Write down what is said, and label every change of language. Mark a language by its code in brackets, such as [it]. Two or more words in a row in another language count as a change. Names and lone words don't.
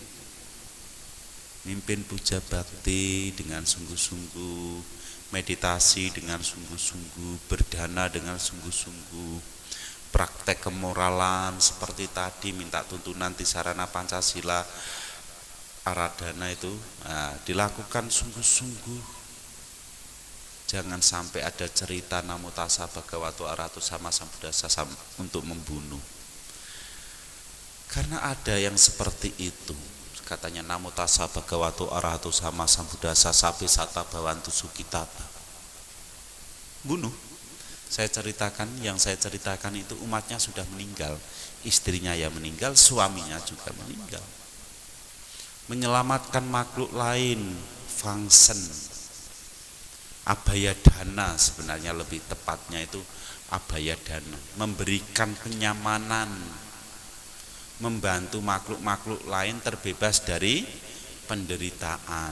[id] Mimpin puja bakti dengan sungguh-sungguh, meditasi dengan sungguh-sungguh, berdana dengan sungguh-sungguh, praktek kemoralan seperti tadi, minta tuntunan di sarana Pancasila, Aradana itu, nah, dilakukan sungguh-sungguh. Jangan sampai ada cerita [pi] Namo tassa bhagavato arahato sama sambuddhassa [id] untuk membunuh. Karena ada yang seperti itu. [pi] Katanya Namo tassa bhagavato arahato sama sambuddhassa sabe sata bhavantu sukhitata. [id] Bunuh. Yang saya ceritakan itu umatnya sudah meninggal. Istrinya ya meninggal, suaminya juga meninggal. Menyelamatkan makhluk lain, fangsen. [pi] Abaya dana, [id] sebenarnya lebih tepatnya itu [pi] abaya dana, [id] memberikan kenyamanan, membantu makhluk-makhluk lain terbebas dari penderitaan.